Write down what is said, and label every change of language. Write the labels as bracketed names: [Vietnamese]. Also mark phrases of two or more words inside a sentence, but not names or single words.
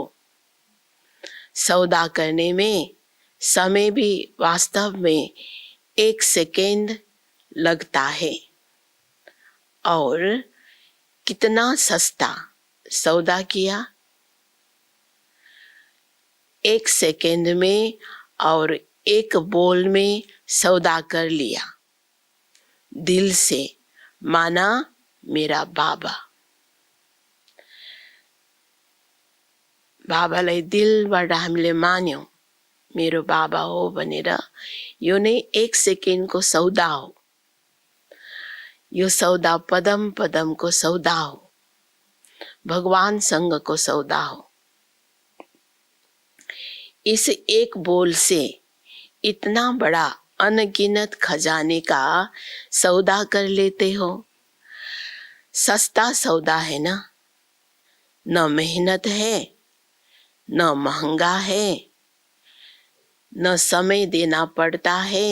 [Hindi] सौदा करने में समय भी वास्तव में 1 सेकेंड लगता है और कितना सस्ता सौदा किया। 1 सेकेंड में और 1 बोल में सौदा कर लिया। दिल से माना मेरा बाबा। [Nepali] बाबालाई दिलबाट हामीले मान्यौं मेरो बाबा हो भनेर। यो नै 1 सेकेन्डको सौदा हो। यो सौदा पदम पदमको सौदा हो, भगवानसँगको सौदा हो। [Hindi] इस एक बोल से इतना बड़ा अनगिनत खजाने का सौदा कर लेते हो। सस्ता सौदा है ना, न मेहनत है, न महंगा है, न समय देना पड़ता है।